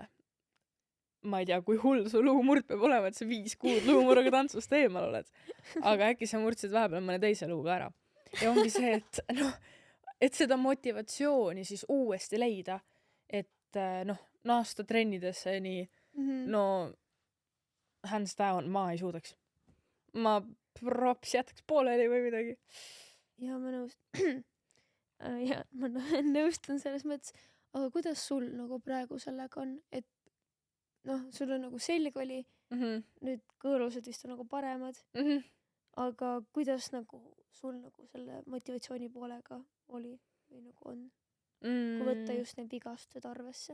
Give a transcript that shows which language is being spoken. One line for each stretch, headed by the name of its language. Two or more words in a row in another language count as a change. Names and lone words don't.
Estonian: Ma ei tea, kui hull su luumurd peab olema, et sa 5 kuud luumurruga tantsust eemal oled. Aga äkki sa murdsid vahepeal mõne teise luuga ära. Ja ongi see, et noh, et seda motivatsiooni siis uuesti leida, et noh, naasta trennidesse nii,
English: no hands down,
Estonian: ma ei suudaks. Ma props jätaks pooleli või midagi. Ja ma nõustun selles mõttes, aga kuidas sul nagu praegu sellega on, et noh, sul on nagu selg oli, nüüd kõõlused vist on nagu paremad, aga kuidas nagu sul nagu selle motivatsiooni poolega oli või nagu on, kui võtta just need vigastused arvesse?